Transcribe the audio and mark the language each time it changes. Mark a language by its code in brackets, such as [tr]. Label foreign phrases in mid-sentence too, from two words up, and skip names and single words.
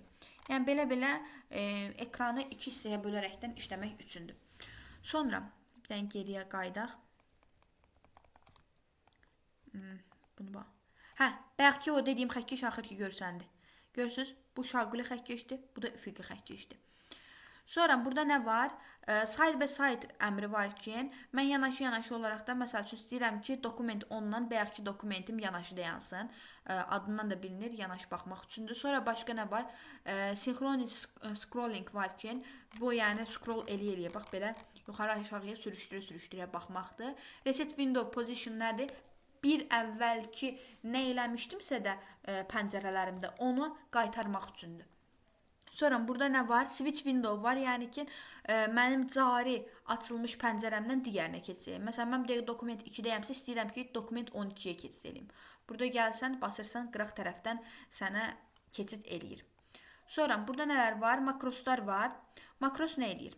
[az] Yəni belə ekranı 2 hissəyə bölərəkdən işləmək üçündür. Sonra bir dənə geriyə qaydaq. Bunu bax. Bayaqki o dediyim xəttkeş axır ki görsəndi. Görürsünüz, bu şaquli xəttkeşdir, bu da üfüqi xəttkeşdir. Sonra burada nə var? [en] Side by side [az] əmri var ki, mən yanaşı olaraq da məsəl üçün istəyirəm ki, dokument 10-dan bayaqki dokumentim yanaşı dayansın. Adından da bilinir, yanaşı baxmaq üçündür. Sonra başqa nə var? [en] Synchronous scrolling [az] var ki, bu yəni scroll eləyə bax belə yuxarı aşağıya sürüşdürə baxmaqdır. [en] Reset window position [az] nədir? Bir əvvəlki nə eləmişdimsə də pəncərələrimdə onu qaytarmaq üçündür. Sonra burada nə var? [en] Switch window [az] var, yəni ki, mənim cari açılmış pəncərəmdən digərinə keçsəyim. Məsələn, mən bir dokument 2-dəyəmsə, istəyirəm ki, dokument 12-yə keçsəyim. Burada gəlsən, basırsan, qıraq tərəfdən sənə keçid eləyir. Sonra burada nələr var? Makroslar var. Makros nə eləyir?